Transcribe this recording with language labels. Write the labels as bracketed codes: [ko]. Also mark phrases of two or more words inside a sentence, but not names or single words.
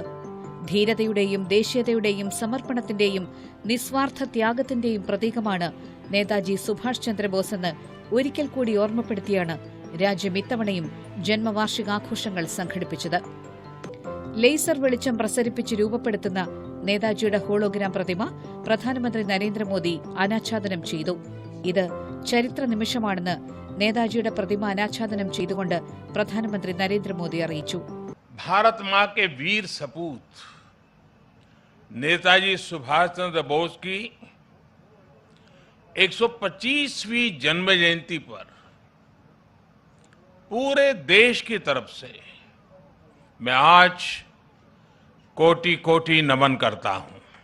[ml] ധീരതയുടെയും ദേശീയതയുടെയും സമർപ്പണത്തിന്റെയും നിസ്വാർത്ഥ ത്യാഗത്തിന്റെയും പ്രതീകമാണ് നേതാജി സുഭാഷ് ചന്ദ്രബോസ് എന്ന് ഒരിക്കൽ കൂടി ഓർമ്മപ്പെടുത്തിയാണ് രാജ്യം ഇത്തവണയും ജന്മവാർഷികാഘോഷങ്ങൾ സംഘടിപ്പിച്ചത്. ലേസർ വെളിച്ചം പ്രസരിപ്പിച്ച് രൂപപ്പെടുത്തുന്ന നേതാജിയുടെ ഹോളോഗ്രാം പ്രതിമ പ്രധാനമന്ത്രി നരേന്ദ്രമോദി അനാച്ഛാദനം ചെയ്തു. ഇത് ചരിത്ര നിമിഷമാണെന്ന് നേതാജിയുടെ പ്രതിമ അനാച്ഛാദനം ചെയ്തുകൊണ്ട് പ്രധാനമന്ത്രി നരേന്ദ്രമോദി അറിയിച്ചു. [hi] भारत मां के वीर सपूत नेताजी सुभाष चंद्र बोस की 125वीं जन्म जयंती पर पूरे देश की तरफ से मैं आज कोटि कोटि नमन करता हूं.